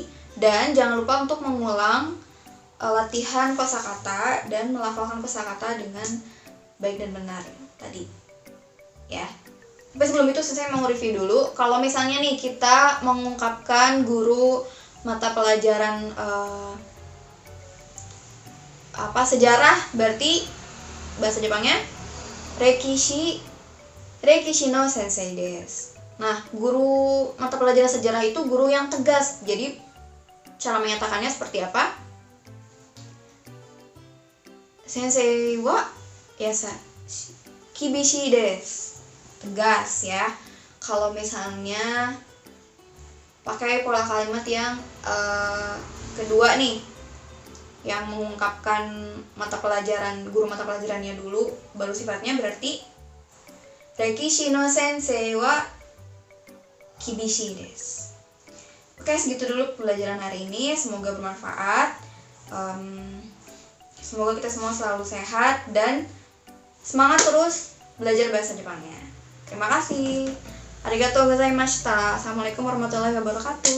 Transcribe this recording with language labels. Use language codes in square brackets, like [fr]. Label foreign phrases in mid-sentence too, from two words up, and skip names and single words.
[id] Dan jangan lupa untuk mengulang latihan kosakata dan melafalkan kosakata dengan baik dan benar tadi. Ya. Tapi sebelum itu saya mau review dulu. Kalau misalnya nih kita mengungkapkan guru mata pelajaran sejarah, berarti bahasa Jepangnya [ja] 歴史の先生です. [id] Nah, guru mata pelajaran sejarah itu guru yang tegas. Jadi cara menyatakannya seperti apa? [ja] 先生は厳しいです. [id] Tegas ya. Kalau misalnya pakai pola kalimat yang kedua nih, yang mengungkapkan guru mata pelajarannya dulu, baru sifatnya, berarti [ja] 歴史の先生は厳しいです. [id] Oke, segitu dulu pembelajaran hari ini. Semoga bermanfaat. Semoga kita semua selalu sehat dan semangat terus belajar bahasa Jepangnya. Terima kasih. [ja] ありがとうございました. [ar] السلام عليكم ورحمة الله وبركاته.